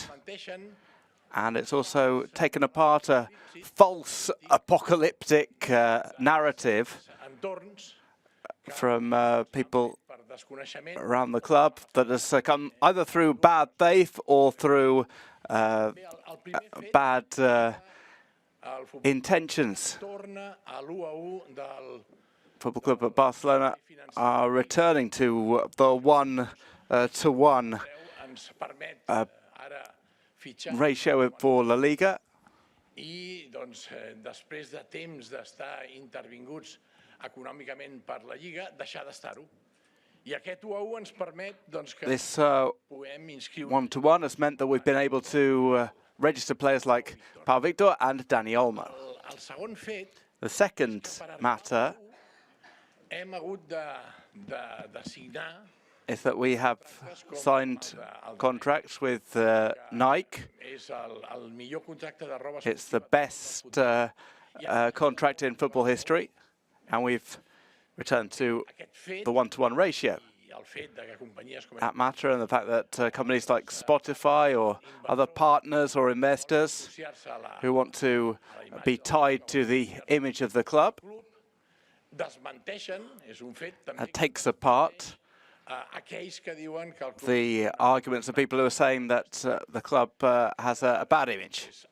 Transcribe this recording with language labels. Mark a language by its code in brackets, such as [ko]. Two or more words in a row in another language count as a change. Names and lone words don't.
[en] And it's also taken apart a false apocalyptic narrative from people around the club that has come either through bad faith or through bad intentions. Football Club at Barcelona are returning to the 1-to-1 ratio for LaLiga. [ca] I, doncs, després de temps d'estar intervinguts econòmicament per la Lliga, deixar d'estar-ho. I aquest 1-1 ens permet, doncs, que puguem inscriure... [en] 1-to-1 has meant that we've been able to register players like Pau Víctor and Dani Olmo. [ca] El segon fet... [en] The second matter [ca] hem hagut de signar [en] is that we have signed contracts with Nike. It's the best contract in football history, and we've returned to the 1-to-1 ratio. That matter and the fact that companies like Spotify or other partners or investors who want to be tied to the image of the club takes apart the arguments of people who are saying that the club has a bad image.